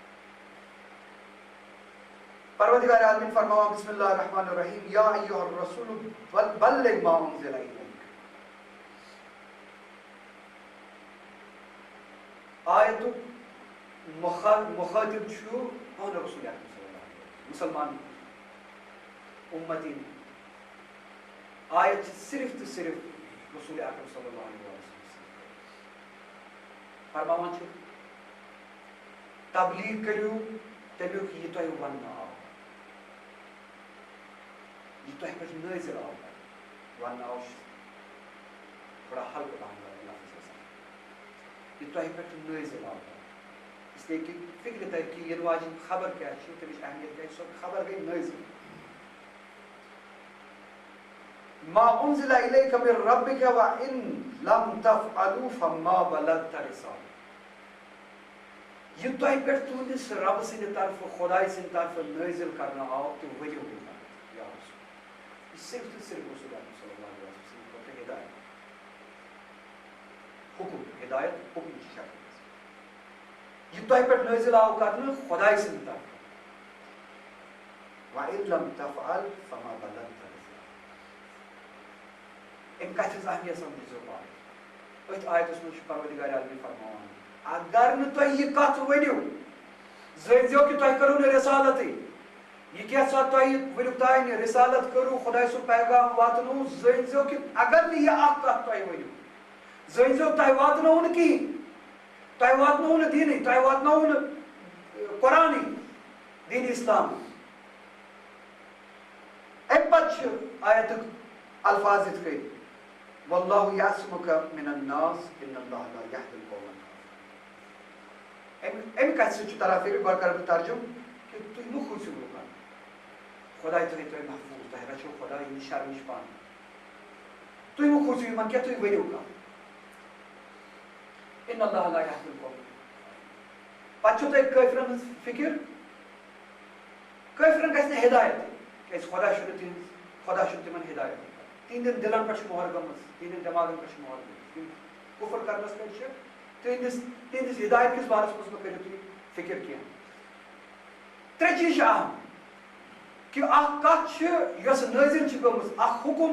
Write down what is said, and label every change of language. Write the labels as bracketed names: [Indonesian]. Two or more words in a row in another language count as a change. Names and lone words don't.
[Kashmiri] پروردگار عالمین فرماوان [Arabic] بسم اللہ الرحمن الرحیم یا ایھا الرسول بلغ ما انزل الیک [Kashmiri] آیتُک مخاطب چھُ پانہٕ رسول اکرم [Arabic] صلی اللہ علیہ وسلم [Kashmiri] مسلمان اُمتی آیت صرف تو صرف رسول اکرم [Arabic] صلی اللہ علیہ وسلم [Kashmiri] فرماوان چھِ تبلیغ کٔرِو تمیُک یہِ تۄہہِ وننہٕ آو یہ تۄہہِ پٮ۪ٹھ نٲزِل آو وننہٕ آو تھوڑا ہلکہٕ پہن لفظ آسان یہ تۄہہِ پٮ۪ٹھ نٲزِل آو [Urdu] اس لیے کہ [Kashmiri] فکر تر کہ ینہٕ واجٮ۪ن خبر کیٛاہ چھِ تمِچ اہمیت کیٛاہ چھِ سۄ خبر گٔے نٲزِل [Arabic] ما انزل الیک من ربک وان لم تفعلوا فما بلغت رسالته [Kashmiri] یہ تۄہہِ پٮ۪ٹھ تُہنٛدِس رب سٕنٛدِ طرفہٕ خۄداے سٕنٛدِ طرفہٕ نٲزِل کرنہٕ آو تہٕ ؤلِو نہٕ یا رسول یہ صرف تو صرف رسول اللہ [Arabic] صلی اللہ علیہ وسلم [Kashmiri] خٲطرٕ ہدایت حکم ہدایت [Urdu] حکم کی شکل میں [Kashmiri] یہ تۄہہِ پٮ۪ٹھ نٲزِل آو کرنہٕ خۄداے سٕنٛدِ طرفہٕ [Arabic] وَإِن لَمْ تَفْعَلْ فَمَا بَلَغْتَ [Kashmiri] امہِ کتھِ ہٕنٛز اہمیت سمجھزیو پانہٕ أتھۍ آیتس منٛز چھُ پروردگار عالمی فرماوان اگر نہٕ تُہۍ یہِ کتھ ؤنِو زٲنۍزیو کہِ تۄہہِ کٔرٕو نہٕ رِسالتٕے یہ کیٛاہ تۄہہِ وٕنیُک تانۍ رِسالت کٔرٕو خۄداے سُنٛد پیغام واتنوو زٲنۍزیو کہِ اگر نہٕ یہِ اکھ کتھ تۄہہِ ؤنِو زٲنۍزیو تۄہہِ واتنووُ نہٕ کِہیٖنۍ تۄہہِ واتنووُ نہٕ دیٖنٕے تۄہہِ واتنووُ نہٕ قرآنٕے دیٖنہِ اسلام امہِ پتہٕ چھِ آیتُک الفاظ یِتھ کٔنۍ [Arabic] واللہ یعصمک من الناس ان اللہ لا یہدی القوم الکافرین [Kashmiri] امہِ کتھِ سۭتۍ چھُ تران فکر گۄڈٕ کرٕ بہٕ ترجُمہٕ کہ تُہۍ مہٕ کھوٗژِو لُکن خۄداے تھٲیِو تۄہہِ محفوٗظ تۄہہِ رچھو خۄداے یِہنٛدِ شرٕ نِش پانہٕ تُہۍ مہٕ کھوٗژِو یِمن کینٛہہ تُہۍ ؤنِو کانٛہہ [Arabic] ان اللہ لا یہدی القوم [Kashmiri] پتہٕ چھو تۄہہِ کٲفرن ہٕنٛز فکر کٲفرن گژھِ نہٕ ہدایت کیٛازِ خۄدا چھُنہٕ تِمن ہدایت تِہنٛدٮ۪ن دِلن پٮ۪ٹھ چھِ مۄہر گٔمٕژ تِہنٛدٮ۪ن دٮ۪ماغن پٮ۪ٹھ چھِ مۄہر گٔمٕژ تِم کُفر کرنس پٮ۪ٹھ چھِ تِہنٛدِس ہدایت کِس بارس منٛز مہٕ کٔرِو تُہۍ فکر کینٛہہ ترٛےٚ چیٖز چھِ اہم کہ اکھ کتھ چھِ یۄس نٲزِل چھِ گٔمٕژ اکھ حکم